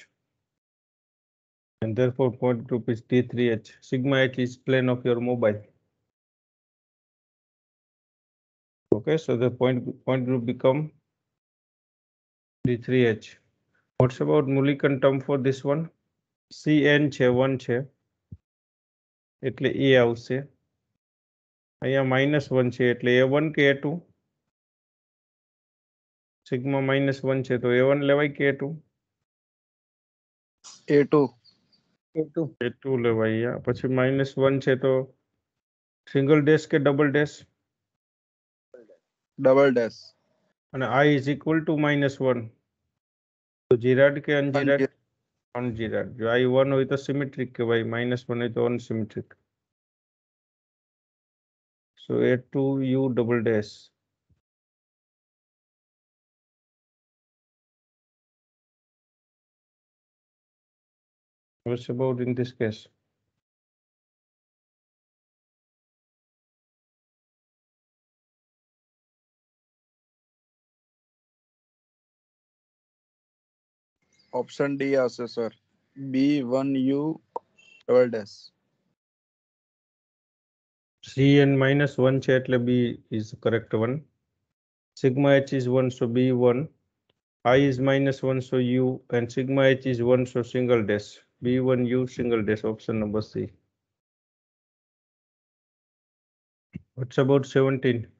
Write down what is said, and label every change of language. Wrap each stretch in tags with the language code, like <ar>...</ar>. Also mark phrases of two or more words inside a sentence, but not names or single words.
<en>And therefore point group is T3H. Sigma H is plane of your mobile. Okay, so the point group become T3H. What's about Mulliken term for this one?</en> <gu>Cn છે 1 છે એટલે A આવશે. અહીંયા -1 છે એટલે A1 કે A2? સિગ્મા -1 છે તો A1 લેવાય કે A2? A2. A2 લેવાય. પછી -1 છે તો</gu> <en>single dash</en> <gu>કે</gu> <en>double dash? Double dash. અને I is equal to -1.</en> <gu>તો જીરાડ કે અનજીરાડ? અનજીરાડ. જો I1 હોય તો સિમેટ્રિક કહેવાય, -1 હોય તો અનસિમેટ્રિક.</gu> <en>So A2U double dash. What's about in this case? Option D આવશે sir. B1U double dash. Cn -1</en> <gu>છે એટલે</gu> <en>B is the correct one. Sigma H is 1, so B1. I is -1, so U, and sigma H is 1, so single dash. B1U single dash, option number C. What's about 17?</en>